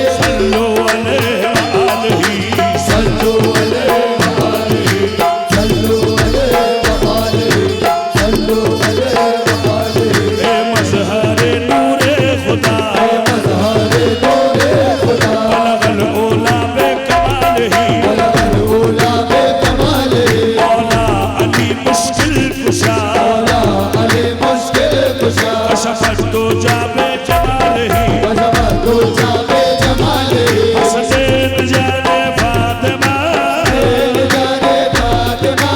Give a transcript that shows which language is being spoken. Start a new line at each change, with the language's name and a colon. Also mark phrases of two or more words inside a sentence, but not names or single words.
Arabic: صلوا عليه وآله صلوا عليه وآله صلوا عليه وآله صلوا عليه وآله
Urdu: اے مظہر نور خدا مظہر نور خدا
Arabic: بلغ العلى بكماله بلغ العلى بكماله
Urdu: مولا علی مشکل کشا مولا علی مشکل کشا
Arabic: كشف الدجى بجماله كشف الدجى بجماله
Urdu: حسنین جان فاطمہ جان فاطمہ